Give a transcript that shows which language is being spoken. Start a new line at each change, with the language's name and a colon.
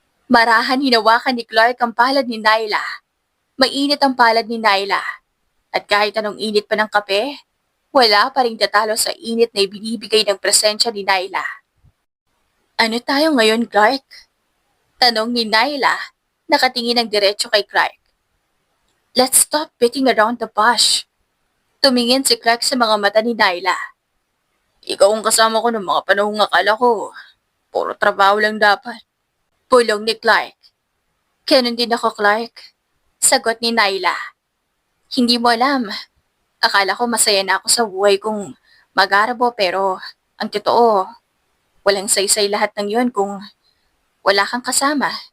Filipino: Marahan hinawakan ni Clark ang palad ni Naila. Mainit ang palad ni Naila. At kahit anong init pa ng kape, wala pa rin tatalo sa init na ibinibigay ng presensya ni Naila. Ano tayo ngayon, Clark? Tanong ni Naila, nakatingin ng diretso kay Clark.
English: Let's stop beating around the bush.
Filipino: Tumingin si Clark sa mga mata ni Naila. Ikaw ang kasama ko ng mga panahong akala ko. Puro trabaho lang dapat. Pulong ni Clark. Ganun din ako, Clark. Sagot ni Naila. Hindi mo alam. Akala ko masaya na ako sa buhay kong mag-arabo pero ang totoo, walang saysay lahat ng yun kung wala kang kasama.